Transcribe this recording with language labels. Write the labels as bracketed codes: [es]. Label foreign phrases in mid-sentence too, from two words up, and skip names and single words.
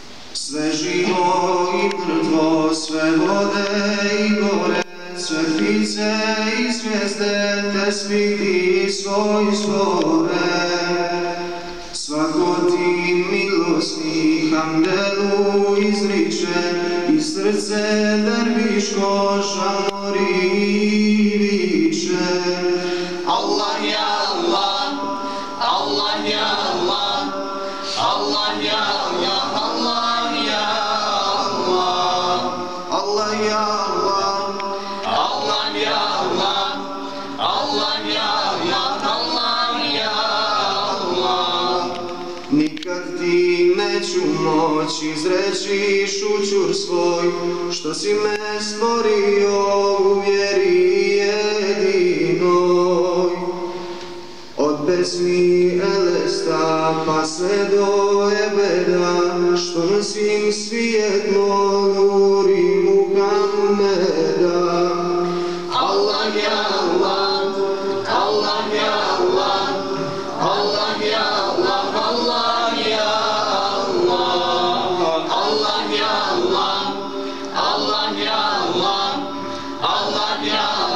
[bs] Sve živo i mrtvo, sve vode i gore, sve ptice i zvijezde, te sviti svoj stvore. Svako ti milosni hamdelu izriče, i srce derviško žamori i viče. [ar] الله يا الله، الله يا الله، الله يا الله، الله يا الله, الله يا الله, الله يا الله، الله يا الله، الله يا الله. [bs] nikad ti neću moći izreći šućur svoj, što si me stvorio u vjeri jedinoj. Od pesmi Elesta pa sve do ebeda, što nosim svijetlo nuri Muhammeda. [ar] الله يا الله، الله يا الله، الله يا الله، الله يا الله، الله يا الله، الله يا الله، الله يا